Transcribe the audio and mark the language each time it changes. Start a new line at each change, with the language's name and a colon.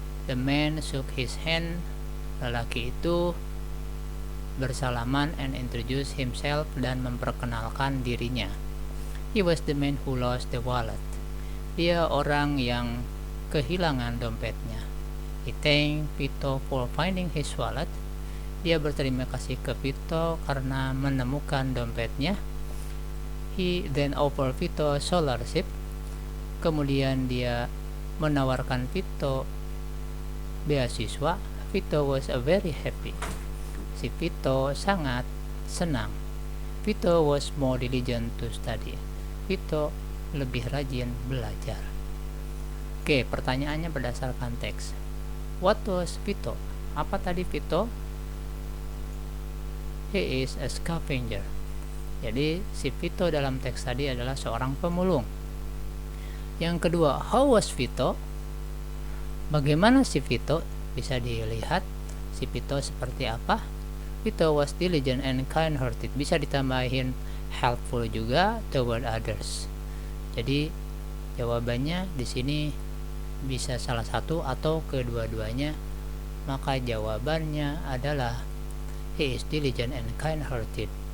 English: The man shook his hand.
Indonesian: Lelaki itu bersalaman
English: and introduced himself
Indonesian: dan memperkenalkan dirinya.
English: He was the man who lost the wallet.
Indonesian: Dia orang yang kehilangan dompetnya.
English: He thanked Vito for finding his wallet.
Indonesian: Dia berterima kasih ke Vito karena menemukan dompetnya.
English: He then offered Vito a scholarship.
Indonesian: Kemudian dia menawarkan Vito beasiswa.
English: Vito was very happy.
Indonesian: Si Vito sangat senang.
English: Vito was more diligent to study.
Indonesian: Vito lebih rajin belajar. Oke, pertanyaannya berdasarkan teks.
English: What was Vito?
Indonesian: Apa tadi Vito?
English: He is a scavenger.
Indonesian: Jadi si Vito dalam teks tadi adalah seorang pemulung. Yang kedua,
English: how was Vito?
Indonesian: Bagaimana si Vito? Bisa dilihat si Vito seperti apa.
English: Vito was diligent and kind-hearted.
Indonesian: Bisa ditambahin helpful juga toward others. Jadi jawabannya di sini bisa salah satu atau kedua-duanya. Maka jawabannya adalah
English: he is diligent and kind-hearted.